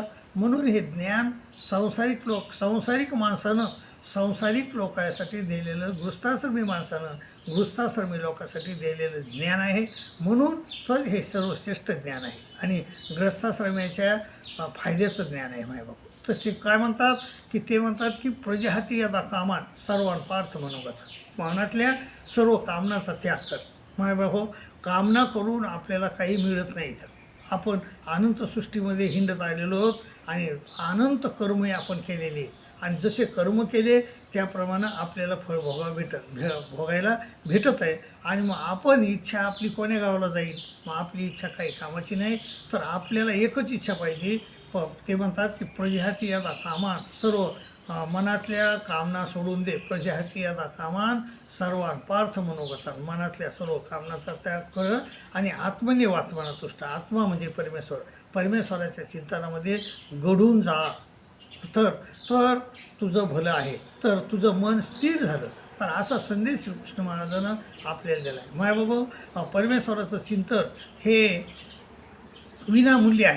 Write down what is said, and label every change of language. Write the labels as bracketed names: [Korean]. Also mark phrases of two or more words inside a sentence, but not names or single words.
[Marathi] म्हणून हे ज्ञान सांसारिक माणसानं, सांसारिक लोकांसाठी दिलेलं, गृहस्थाश्रमी लोकांसाठी दिलेलं ज्ञान आहे. म्हणून तर हे सर्वश्रेष्ठ ज्ञान आहे आणि गृहस्थाश्रमाच्या फायद्याचं ज्ञान आहे. माझ्या बाबू, तर ते काय म्हणतात की, ते म्हणतात की [Sanskrit] प्रजाहाती यदा कामान सर्वान पार्थ मनोगत. [Marathi] मनातल्या सर्व कामनाचा त्याग कर. माझ्या बाबू, कामना करून आपल्याला काही मिळत नाही. तर आपण अनंत सृष्टीमध्ये हिंडत आलेलो आहोत आणि अनंत कर्मही आपण केलेले आणि जसे कर्म केले त्याप्रमाणे आपल्याला फळ भोगायला भेटत आहे. आणि मग आपण इच्छा आपली कोण्या गावाला जाईल, मग आपली इच्छा काही कामाची नाही. तर आपल्याला एकच इच्छा पाहिजे. ते म्हणतात की [Sanskrit] प्रजाती यदा कामान सर्व [Marathi] मनातल्या कामना सोडून दे. [Sanskrit] प्रजाती यदा कामान सर्वान पार्थ मनोगतान. [Marathi] मनातल्या सर्व कामनाचा त्याग कर आणि [Sanskrit] आत्मनेव आत्मना तुष्ट. [Marathi] आत्मा म्हणजे परमेश्वर. परमेश्वराच्या चिंतनामध्ये घडून जा. तर तर तुझं भलं आहे, तर तुझं मन स्थिर झालं. तर असा संदेश श्रीकृष्ण महाराजांना आपल्याला दिला आहे. मायबाबा, परमेश्वराचं चिंतन हे विनामूल्य आहे.